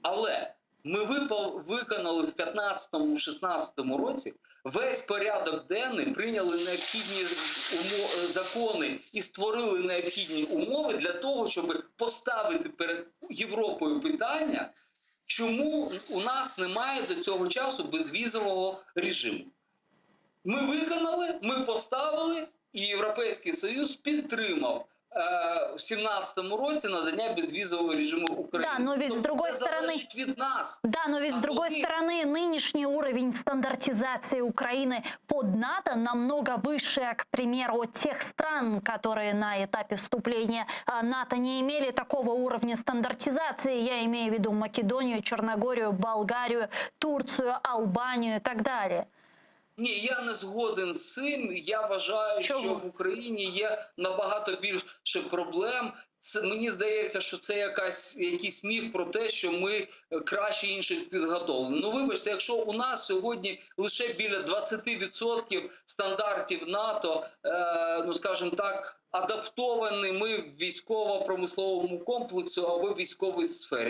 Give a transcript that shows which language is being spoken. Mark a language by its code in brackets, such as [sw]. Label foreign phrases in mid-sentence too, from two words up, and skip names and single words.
[uk] Але ми виконали в 2015-2016 році весь порядок денний, прийняли необхідні закони і створили необхідні умови для того, щоб поставити перед Європою питання, чому у нас немає до цього часу безвізового режиму. Ми виконали, ми поставили, і Європейський Союз підтримав в 2017 році надання безвизового режиму Украине. [ru] Да, но ведь с другой стороны, [uk] від нас. [ru] Да, но ведь с другой стороны, нынешний уровень стандартизации Украины под НАТО намного выше, к примеру, тех стран, которые на этапе вступления НАТО не имели такого уровня стандартизации. Я имею в виду Македонию, Черногорию, Болгарию, Турцию, Албанию и так далее. [uk] Ні, я не згоден з цим. Я вважаю, що в Україні є набагато більше проблем. Це, мені здається, що це якийсь міф про те, що ми краще інших підготовлені. Ну, вибачте, якщо у нас сьогодні лише біля 20% стандартів НАТО, ну, скажімо так, адаптовані ми в військово-промисловому комплексу або військовій сфері.